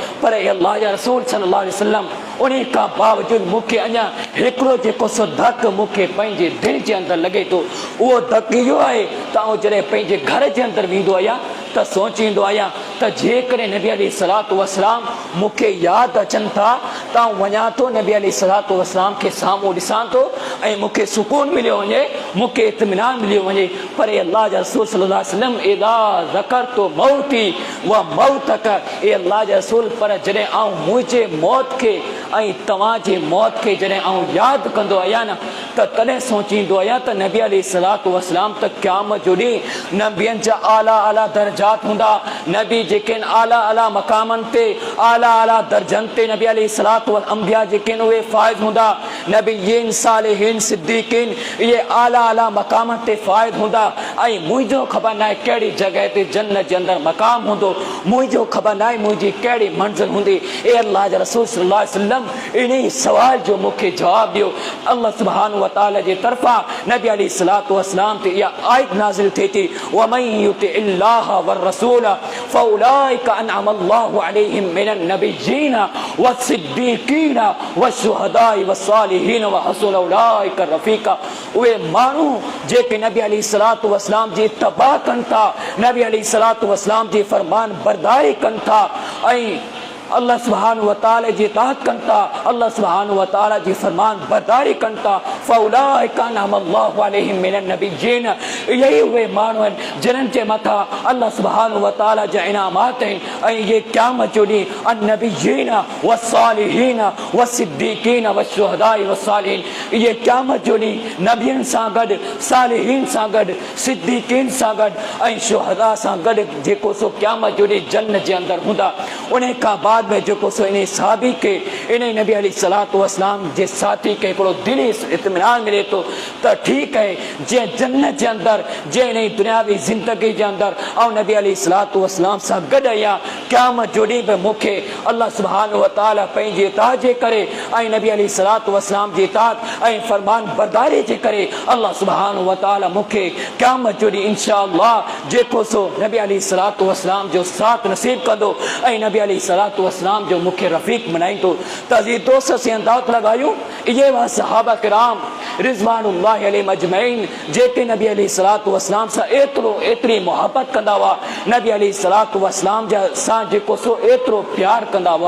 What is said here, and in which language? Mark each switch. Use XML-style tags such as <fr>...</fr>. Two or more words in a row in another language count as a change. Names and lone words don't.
<sd>पर अल्लाह जा रसूल</sd> <ar>صلى الله عليه وسلم</ar> <sd>उन खां बावजूद मूंखे अञा हिकिड़ो जेको सो धक मूंखे पंहिंजे दिलि जे अंदरि लॻे थो उहो धक इहो आहे त आउं जॾहिं पंहिंजे घर जे अंदरि वेंदो आहियां त सोचींदो आहियां त जेकॾहिं नबी</sd> <ar>عليه الصلاة والسلام</ar> <sd>मूंखे यादि अचनि था ता वञा थो नबी</sd> <ar>عليه الصلاة والسلام</ar> <sd>खे साम्हूं ॾिसां थो ऐं मूंखे सुकून मिलियो वञे, मूंखे इत्मिनान मिलियो वञे। पर अल्लाह जा रसूल</sd> <ar>صلى الله عليه وسلم إذا ذكرت موتي وموتك,</ar> <sd>ए अल्लाह जा रसूल पर जॾहिं आऊं मुंहिंजे मौत खे ऐं तव्हांजे मौत खे जॾहिं आऊं यादि कंदो आहियां न त तॾहिं सोचींदो आहियां त नबी</sd> <ar>عليه الصلاة والسلام</ar> <sd>त क़यामत जो ॾींहुं नबियनि जा आला आला दर्जात हूंदा, नबी जेके आहिनि आला आला मक़ामनि ते आला आला दर्जनि ते नबी</sd> <ar>عليه الصلاة والأنبياء</ar> <sd>जेके आहिनि उहे फ़ाइज़ हूंदा, नबीयीन सालिहीन सिद्दीक़ीन इहे आला आला मक़ामनि ते फ़ाइज़ हूंदा। ऐं मुंहिंजो ख़बर न आहे कहिड़ी जॻह ते जन्नत जे अंदरि मक़ाम हूंदो, मुंहिंजो ख़बर न आहे मुंहिंजी कहिड़ी मंज़िल हूंदी। ए अल्लाह जा रसूल</sd> <ar>صلى الله عليه وسلم</ar> <sd>इन सवाल जो मूंखे जवाबु ॾियो। अल्लाह</sd> <ar>سبحانه وتعالى</ar> <sd>जे तरफ़ां नबी</sd> <ar>عليه الصلاة والسلام</ar> <sd>ते इहा आयत नाज़िल थिए थी,</sd> <ar>ومن يطع الله والرسول فأولئك أنعم الله عليهم من النبيين والصديقين والشهداء والصالحين وحسن أولئك رفيقا.</ar> <sd>उहे माण्हू जेके नबी</sd> <ar>عليه الصلاة والسلام</ar> <sd>जी तबाह कनि था, नबी</sd> <ar>عليه الصلاة والسلام</ar> <sd>जी फरमान बरदारी कनि था ऐं अल्लाह</sd> <ar>سبحانه وتعالى</ar> <sd>जी इताअत कनि था, अल्लाह</sd> <ar>سبحانه وتعالى</ar> <sd>जी फरमान बरदारी कनि था।</sd> <ar>فأولئك أنعم الله عليهم من النبيين,</ar> <sd>इहे उहे माण्हू आहिनि जिन्हनि जे मथां अल्लाह</sd> <ar>سبحانه وتعالى</ar> <sd>जा इनामात आहिनि ऐं इहे क़यामत जो ॾींहुं</sd> <ar>النبيين والصالحين والصديقين والشهداء والصالحين,</ar> <sd>इहे क़यामत जो ॾींहुं नबियनि सां गॾु, सालिहीन सां गॾु, सिद्दीक़ीन सां गॾु ऐं शुहदा सां गॾु जेको सो क़यामत जो ॾींहुं जन्नत जे अंदरि हूंदा। उन खां बाद में जेको सो इन साहबी खे इन नबी</sd> <ar>عليه الصلاة والسلام</ar> <sd>जे साथी खे हिकिड़ो दिली इत्मिनान मिले थो त ठीकु आहे, जंहिं जन्नत जे अंदरि, जंहिं इन दुनियावी ज़िंदगी जे अंदरि ऐं नबी</sd> <ar>عليه الصلاة والسلام</ar> <sd>सां गॾु आहियां, क़यामत जो ॾींहुं बि मूंखे अल्लाह</sd> <ar>سبحانه وتعالى</ar> <sd>पंहिंजी इताअत जे करे ऐं नबी</sd> <ar>عليه الصلاة والسلام</ar> <sd>जी इताअत ऐं फरमान बरदारी जे करे अल्लाह</sd> <ar>سبحانه وتعالى</ar> <sd>मूंखे क़यामत जो ॾींहुं इंशाअल्लाह जेको सो नबी</sd> <ar>عليه الصلاة والسلام</ar> <sd>जो साथ नसीब कंदो ऐं नबी</sd> <ar>عليه الصلاة والسلام</ar> <sd>जो मूंखे रफ़ीक बनाईंदो। त अज़ीज़ दोस्त असीं अंदाज़ लॻायूं इहे हुआ सहाबा किराम</sd> <ar>رضوان الله عليهم أجمعين</ar> <sd>जेके नबी</sd> <ar>عليه الصلاة والسلام</ar> <sd>सां एतिरी मोहबत कंदा हुआ, नबी</sd> <ar>عليه الصلاة والسلام</ar> <sd>जा सां जेको सो एतिरो प्यार कंदा हुआ।</sd>